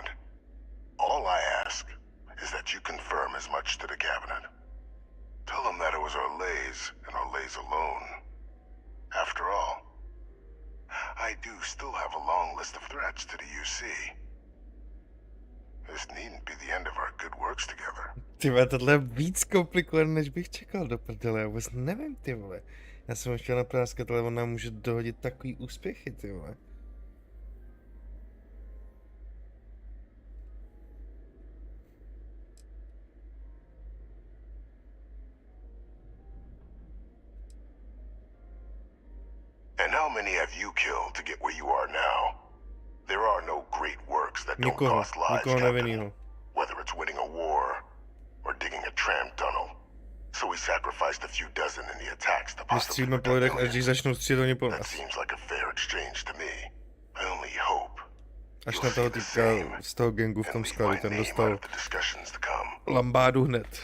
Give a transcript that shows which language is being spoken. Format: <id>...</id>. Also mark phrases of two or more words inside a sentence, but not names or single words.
<en>All I ask is that you confirm as much to the Cabinet. Tell them that it was Orlays and Orlays alone. After all, I I do still have a long list of threats to the UC. This needn't be the end of our good works together.</en> <cs>Ty vole, tohle je víc komplikované, než bych čekal do prdele, já vůbec nevím, ty vole. Já jsem ho chtěl napráskat, ale on nám může dohodit takový úspěchy, ty vole.</cs> <en>And how many have you killed to get where you are now? There are no great works that don't cost lives, Captain. Whether it's winning a war or digging a tram tunnel. So we sacrificed a few dozen in the attacks to possibly That seems like a fair exchange to me. I only hope.</en> <cs>Až na toho týpka z toho gangu v tom skladu, ten dostal lambádu hned.</cs>